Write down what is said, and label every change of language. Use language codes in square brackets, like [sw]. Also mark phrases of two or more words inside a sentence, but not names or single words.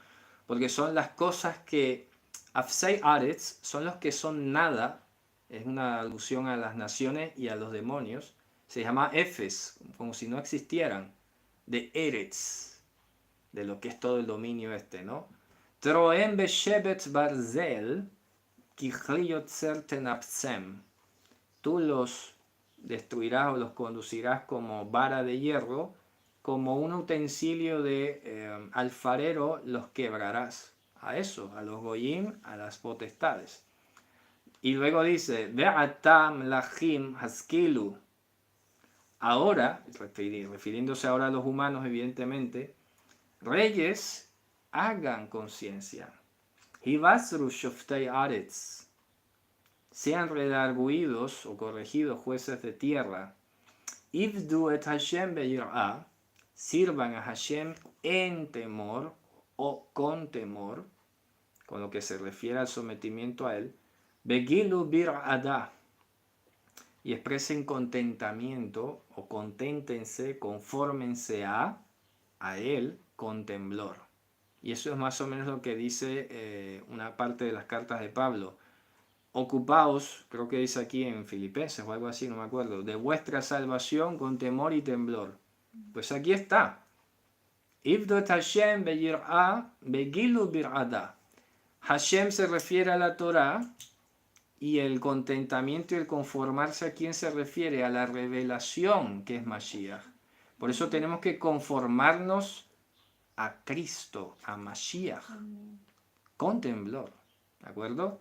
[es] Porque son las cosas que, [he] אפסי ארץ, [es] son los que son nada, es una alusión a las naciones y a los demonios. Se llama Efes, como si no existieran, de Eretz, de lo que es todo el dominio este, ¿no? [he] תרעם בשבט ברזל ככלי יוצר תנפצם. [es] Tú los destruirás o los conducirás como vara de hierro, como un utensilio de alfarero los quebrarás. A eso, a los goyim, a las potestades. Y luego dice: [he] ועתה מלכים השכילו. [es] Ahora, refiriéndose ahora a los humanos, evidentemente, reyes, hagan conciencia. [he] הוסרו שופטי ארץ. [es] Sean redarguidos o corregidos jueces de tierra. [he] עבדו את השם ביראה. [es] Sirvan a Hashem en temor o con temor, con lo que se refiere al sometimiento a él. [he] וגילו ברעדה. [es] Y expresen contentamiento o conténtense, confórmense a él con temblor. Y eso es más o menos lo que dice una parte de las cartas de Pablo. Ocupaos, creo que dice aquí en Filipenses o algo así, no me acuerdo, de vuestra salvación con temor y temblor. Pues aquí está. [he] עבדו השם ביראה וגילו ברעדה. [es] Hashem se refiere a la Torah y el contentamiento y el conformarse, ¿a quién se refiere? A la revelación que es Mashiach. Por eso tenemos que conformarnos a Cristo, a Mashiach, con temblor. ¿De acuerdo?